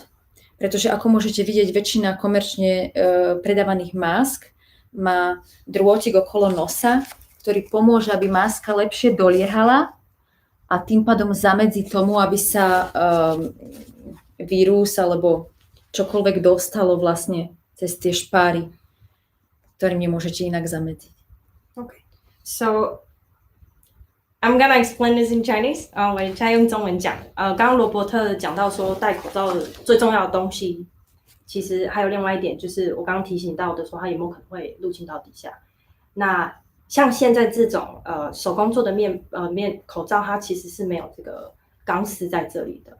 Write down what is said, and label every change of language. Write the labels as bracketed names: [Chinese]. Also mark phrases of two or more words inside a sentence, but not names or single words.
[Slovak] Pretože ako môžete vidieť, väčšina komerčne predávaných másk má drôtik okolo nosa, ktorý pomôže, aby maska lepšie doliehala a tým pádom zamedzí tomu, aby sa vírus alebo čokoľvek dostalo vlastne cez tie špáry, ktorým nemôžete inak zamedziť. [English] Okay, so I'm gonna explain this in Chinese. [Chinese] 我现在用中文讲。刚刚罗伯特讲到说戴口罩的最重要的东西，其实还有另外一点，就是我刚刚提醒到的说它有没有可能会入侵到底下。那像现在这种手工做的面口罩，它其实是没有这个钢丝在这里的。